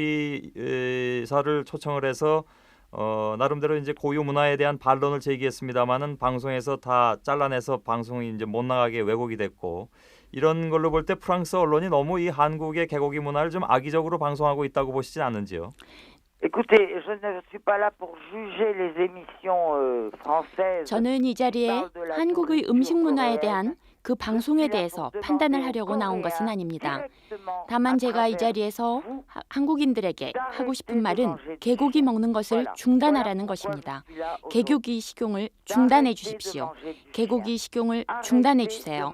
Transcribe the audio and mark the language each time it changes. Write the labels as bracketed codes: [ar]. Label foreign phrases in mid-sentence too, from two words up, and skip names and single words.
[ko] 요리사를 초청을 해서 나름대로 이제 고유 문화에 대한 반론을 제기했습니다만은 방송에서 다 잘라내서 방송이 이제 못 나가게 왜곡이 됐고 이런 걸로 볼 때 프랑스 언론이 너무 이 한국의 개고기 문화를 좀 악의적으로 방송하고 있다고 보시진 않는지요? [fr] Écoutez, je ne suis pas là pour juger les émissions françaises. [ko] 저는 이 자리에 한국의 음식 문화에 대한 그 방송에 대해서 판단을 하려고 나온 것은 아닙니다. 다만 제가 이 자리에서 한국인들에게 하고 싶은 말은 개고기 먹는 것을 중단하라는 것입니다. 개고기 식용을 중단해 주십시오. 개고기 식용을 중단해 주세요.